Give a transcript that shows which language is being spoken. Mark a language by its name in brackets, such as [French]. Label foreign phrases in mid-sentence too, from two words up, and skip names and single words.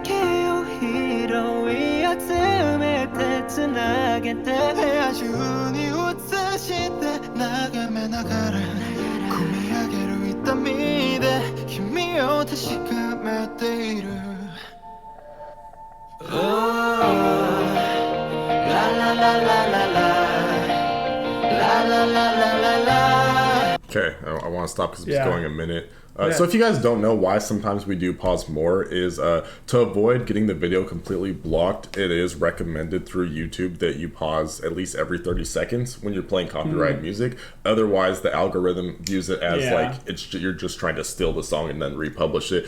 [Japanese] けを拾い集めてつなげて、部屋中に映して眺めながら込み上げる痛みで君を確かめている。 Oh, la la la la la la la la la la la. [English] Okay, I want to stop because it's going a minute. So if you guys don't know why sometimes we do pause more is to avoid getting the video completely blocked. It is recommended through YouTube that you pause at least every 30 seconds when you're playing copyrighted music. Otherwise, the algorithm views it as like you're just trying to steal the song and then republish it.